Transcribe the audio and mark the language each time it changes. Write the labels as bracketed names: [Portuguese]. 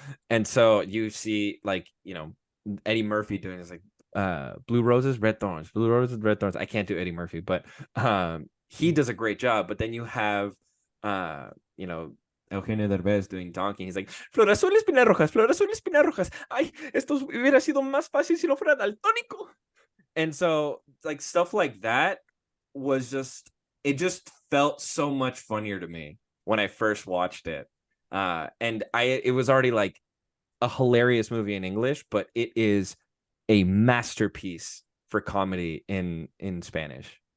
[English] And so you see like, Eddie Murphy doing this, like blue roses, red thorns, blue roses, red thorns. I can't do Eddie Murphy, but he does a great job. But then you have Eugenio Derbez doing Donkey. He's like, [Spanish] flor azul, espinas rojas, flor azul, espinas rojas. Ay, esto hubiera sido más fácil si no fuera daltónico. [English] And so like stuff like that it just felt so much funnier to me when I first watched it. And it was already like a hilarious movie in English, but it is a masterpiece for comedy in Spanish.